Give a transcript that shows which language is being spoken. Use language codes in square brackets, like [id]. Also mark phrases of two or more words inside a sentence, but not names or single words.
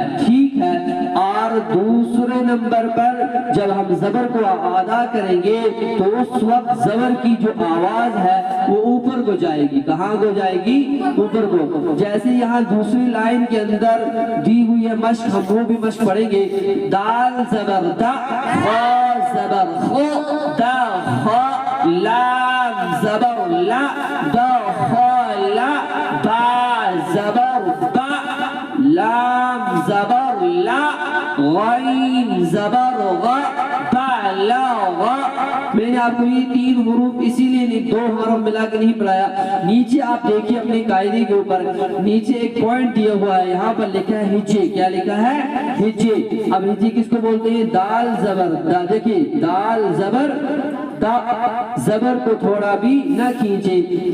[ur] ٹھیک ہے, اور دوسرے نمبر پر جب ہم زبر کو ادا کریں گے تو اس وقت زبر کی جو آواز ہے وہ اوپر کو جائے گی. کہاں کو جائے گی؟ اوپر کو. جیسے یہاں دوسری لائن کے اندر دی ہوئی ہے مشق, ہم وہ بھی مشق پڑھیں گے. دال زبر دا, خا زبر خو, دا خا, لام زبر لا, دا خا لا, با زبر با, لام زبر لا, غین زبر غ, با لا غ. میں نے آپ کو یہ تین حروف اسی لیے دو حرف ملا کے نہیں پڑھایا. نیچے آپ دیکھیے اپنے قاعدے کے اوپر نیچے ایک پوائنٹ دیا ہوا ہے, یہاں پر لکھا ہے ہجے. کیا لکھا ہے؟ ہجے. اب ہجے کس کو بولتے ہیں؟ دال زبر دا. دیکھیے دال زبر دا, زبر کو تھوڑا بھی نہ کھینچے.